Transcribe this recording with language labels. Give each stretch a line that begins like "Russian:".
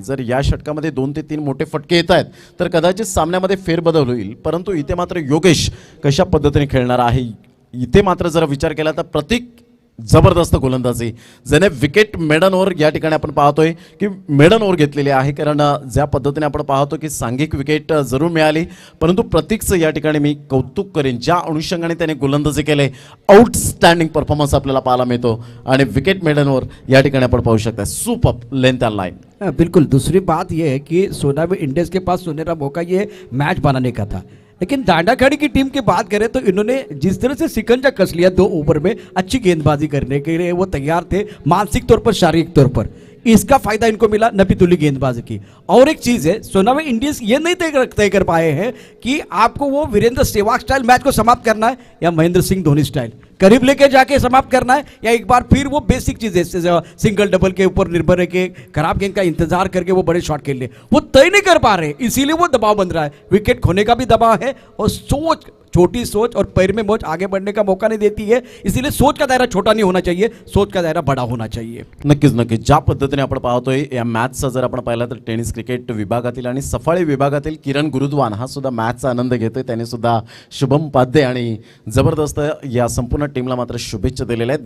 Marathi: जर या षटकामध्ये 2 ते 3 मोठे फटके येत आहेत तर कदाचित सामन्यामध्ये फेरबदल होईल, परंतु इथे मात्र योगेश कशा पद्धतीने खेळणार आहे इथे मात्र जर विचार केला तर प्रतीक जबरदस्त गोलंदाजी, ज्याने विकेट मेडन ओव्हर या ठिकाणी आपण पाहतोय की मेडन ओव्हर घेतलेली आहे. कारण ज्या पद्धतीने आपण पाहतो की सांघिक विकेट जरूर मिळाली परंतु प्रतीकचं या ठिकाणी मी कौतुक करेन, ज्या अनुषंगाने त्याने गोलंदाजी केले आउटस्टँडिंग परफॉर्मन्स आपल्याला पाहायला मिळतो. आणि विकेट मेडन ओव्हर या ठिकाणी आपण पाहू शकता,
English: Super length end line.
Hindi: बिल्कुल. दूसरी बात यह है कि सोनावी इंडियंस के पास सुनहरा मौका ये मैच बनाने का था, लेकिन डांडाखाड़ी की टीम की बात करें तो इन्होंने जिस तरह से शिकंजा कस लिया 2 ओवर में, अच्छी गेंदबाजी करने के लिए वो तैयार थे मानसिक तौर पर, शारीरिक तौर पर. इसका फायदा इनको मिला नपीतुली गेंदबाजी की. और एक चीज है, सोनावी इंडियंस ये नहीं तय कर पाए हैं कि आपको वो वीरेंद्र सहवाग स्टाइल मैच को समाप्त करना है या महेंद्र सिंह धोनी स्टाइल करीब लेके जाके समाप्त करना है, या एक बार फिर वो बेसिक चीजें सिंगल डबल के ऊपर निर्भर है कि खराब गेंद का इंतजार करके वो बड़े शॉट खेल ले, वो तय नहीं कर पा रहे, इसीलिए वो दबाव बन रहा है. विकेट खोने का भी दबाव है और छोटी सोच और पैर में मोच आगे बढ़ने का मौका नहीं देती है. इसीलिए सोच का दायरा छोटा नहीं होना चाहिए, सोच का दायरा बड़ा होना चाहिए.
Marathi: नक्कीच ज्या पद्धतीने आपण पाहतोय या मॅचचा जर आपण पाहिला तर टेनिस क्रिकेट विभागातील आणि सफाळे विभागातील किरण गुरुद्वान हा सुद्धा मॅचचा आनंद घेतोय. त्याने सुद्धा शुभम पाध्ये आणि जबरदस्त या संपूर्ण टीमला मात्र शुभेच्छा दिलेल्या आहेत.